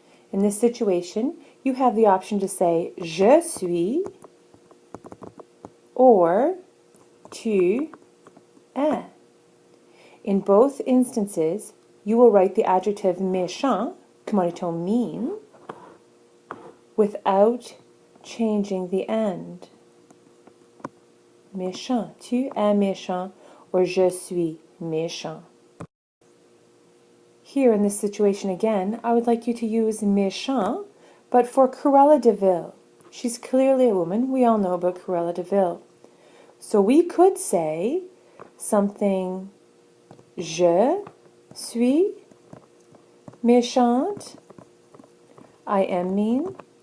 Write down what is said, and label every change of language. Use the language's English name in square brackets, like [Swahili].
[English] In this situation, you have the option to say [French] je suis [English] or [French] tu es. [English] In both instances, you will write the adjective méchant, monotone mean, without changing the end. [French] Méchant, tu es méchant, or je suis méchant. [English] Here in this situation again, I would like you to use méchant, but for Cruella de Vil. She's clearly a woman. We all know about Cruella de Vil. So we could say something, [French] je suis méchante. [English] I am mean.